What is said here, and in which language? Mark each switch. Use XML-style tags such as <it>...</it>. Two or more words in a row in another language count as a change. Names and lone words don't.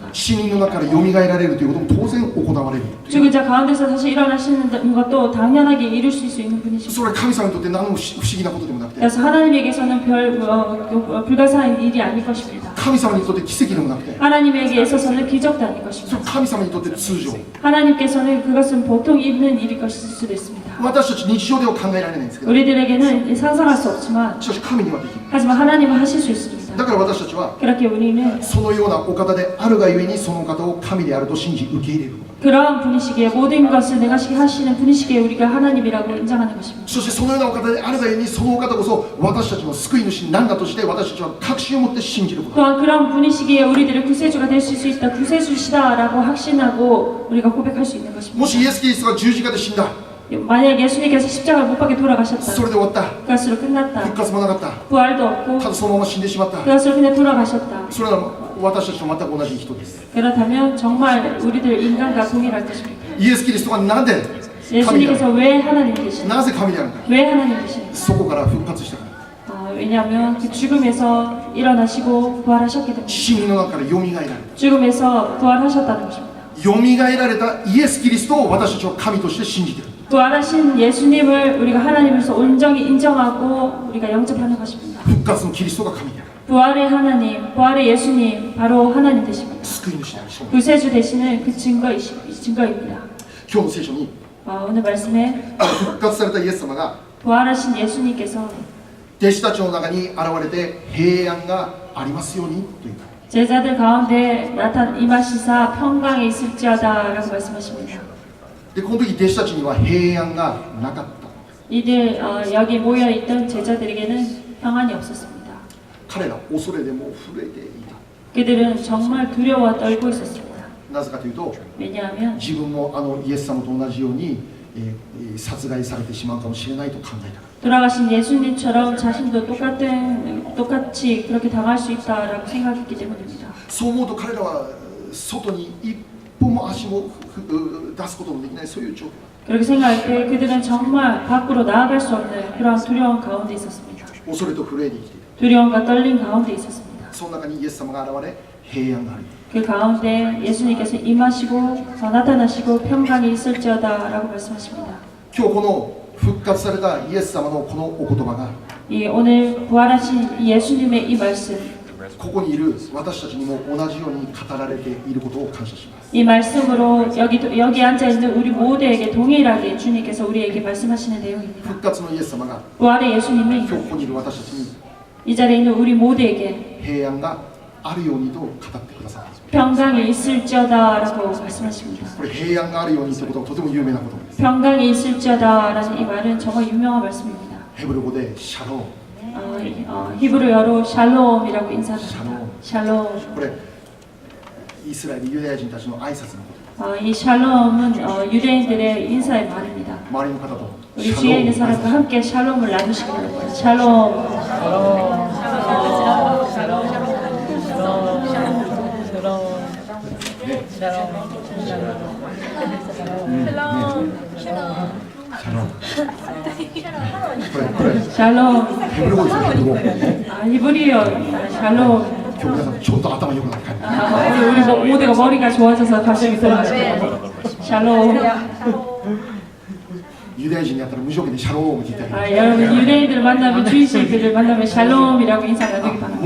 <ja>死人の中からよみがえられるということも当然行われる</ja> <ko>죽은 자 가운데서 다시 일어나시는 것도 당연하게 이룰 수 있는 분이십니다.</ko> <ja>それは神様にとって何も不思議なことでもなくて</ja> <ko>그래서 하나님에게서는 불가사한 일이 아닐 것입니다.</ko> <ja>神様にとって奇跡でもなくて</ja> <ko>하나님에게 있어서는 기적도 아닐</ko> <ja>そ</ja> <ko>것입니다.</ko> <ja>れは神様にとって通常</ja> <ko>하나님께서는 그것은 보통 있는 일일 것일 수도 있습니다.</ko> <ja>私たち日常では考えられないんですけど</ja> <ko>우리들에게는 상상할 수 없지만</ko> <ja>しかし神にはできる</ja> <ko>하지만 하나님은 하실 수 있습니다.</ko> <ja>だから私たちは</ja> <ko>그렇게 우리는</ko> <ja>そのようなお方であるがゆえにそのお方を神であると信じ受け入れること</ja> <ko>그러한 분이시기에 모든 것을 내가시게 하시는 분이시기에 우리가 하나님이라고 인정하는 것입니다.</ko> <ja>そしてそのようなお方であるがゆえにそのお方こそ私たちの救い主なんだとして私たちは確信を持って信じること</ja> <ko>또한 그런 분이시기에 우리들의 구세주가 되실 수 있다, 구세주시다라고 확신하고 우리가 고백할 수 있는 것입니다.</ko> <ja>もしイエス・キリストが十字架で死んだ</ja> <ko>만약 예수님께서 십자가를 못 박혀</ko> <ja>そ</ja> <ko>돌아가셨다.</ko> <ja>れで終わった</ja> <ko>그것으로 끝났다.</ko> <ja>復活もなかった</ja> <ko>부활도 없고</ko> <ja>ただそのまま死んでしまった</ja> <ko>그것으로 그냥 돌아가셨다.</ko> <ja>それなら私たちと全く同じ人です</ja> <ko>그렇다면 정말 우리들 인간과 동일할 것입니다.</ko> <ja>イエス・キリストがなんで神であ</ja> <ko>예수님께서</ko> <ja>る</ja> <ko>왜 하나님 되시는가?</ko> <ja>なぜ神であるのか</ja> <ko>왜 하나님 되시는가?</ko> <ja>そこから復活したから</ja> <ko>왜냐하면 그 죽음에서 일어나시고 부활하셨기 때문에</ko> <ja>死人の中からよみがえられ</ja> <ko>죽음에서 부활하셨다는 것입니다.</ko> <ja>たよみがえられたイエス・キリストを私たちは神として信じている</ja> <ko>부활하신 예수님을 우리가 하나님으로서 온전히 인정하고 우리가 영접하는 것입니다.</ko> <ja>復活のキリストが神である</ja> <ko>부활의 하나님, 부활의 예수님, 바로 하나님 되십니다.</ko> <ja>救い主である証明</ja> <ko>구세주 되시는 그 증거입니다.</ko> <ja>今日の聖書に</ja> <ko>오늘 말씀에</ko> <ja>復活されたイエス様が</ja> <ko>부활하신 예수님께서</ko> <ja>弟子たちの中に現れて平安がありますようにという</ja> <ko>제자들 가운데 임하시사 평강에 있을지어다라고 말씀하십니다.</ko> <ja>でこの時弟子たちには平安がなかった。</ja> <ko>이들 여기 모여 있던 제자들에게는 평안이 없었습니다.</ko> <ja>彼ら恐れでもう震えていた。</ja> <ko>그들은 정말 두려워 떨고 있었습니다.</ko> <ja>なぜかというと</ja> <ko>왜냐하면</ko> <ja>自分もイエス様と同じように、殺害されてしまうかもしれないと考えた。</ja> <ko>돌아가신 예수님처럼 자신도 똑같이 그렇게 당할 수 있다라고 생각했기 때문입니다.</ko> <ja>そう思うと彼らは外に一歩も足も出すこともできない、そういう状況。</ja> <ko>그렇게 생각할 때 그들은 정말 밖으로 나아갈 수 없는 그런 두려움 가운데 있었습니다.</ko> <ja>恐れと震えで生きていた。</ja> <ko>두려움과 떨림 가운데 있었습니다.</ko> <ja>その中にイエス様が現れ平安がある。</ja> <ko>그 가운데 예수님께서 임하시고 나타나시고 평강이 있을지어다라고 말씀하십니다.</ko> <ja>今日この復活されたイエス様のこのお言葉が</ja> <ko>이 오늘 부활하신 예수님의 이 말씀,</ko> <ja>ここにいる私たちにも同じように語られていることを感謝します。</ja> <ko>이 말씀으로 여기 앉아 있는 우리 모두에게 동일하게 주님께서 우리에게 말씀하시는 내용입니다.</ko> <ja>復活のイエス様が</ja> <ko>부활의 예수님이</ko> <ja>今日ここにいる私たちに</ja> <ko>이 자리에 있는 우리 모두에게</ko> <ja>平安があるようにと語ってくださった。</ja> <ko>평강이 있을지어다라고 말씀하십니다.</ko> <ja>これ平安があるようにということはとても有名なことです。</ja> <ko>평강이 있을지어다라는 이 말은 정말 유명한 말씀입니다.</ko> <ja>ヘブル語でシャローム。</ja> <ko>히브리어로 샬롬이라고 인사합니다. 샬롬.</ko> <ja>これイスラエルユダヤ人たちの挨拶のこと。</ja> <ko>이 샬롬은 유대인들의 인사의 말입니다.</ko> <ja>周りの方と</ja> <ko>우리 뒤에 있는 사람과 함께 샬롬을 나누시기 바랍니다. 샬롬. 샬롬.</ko> <ja>헤브리 語ですよ、ヘブル語。</ja> <ko>히브리어 샬롬.</ko> <ja>今日皆さんちょっと頭良くなって帰る。</ja> <ko>우리 모두가 머리가 좋아져서 갑자기 들어가시네요. 샬롬.</ko> <ja>ユダヤ人に会ったら無条件でシャロームって言ってあげる。</ja> <ko>여러분 유대인들 만나면 주이시들을 만나면 샬롬이라고 인사 나누기 바랍니다.</ko>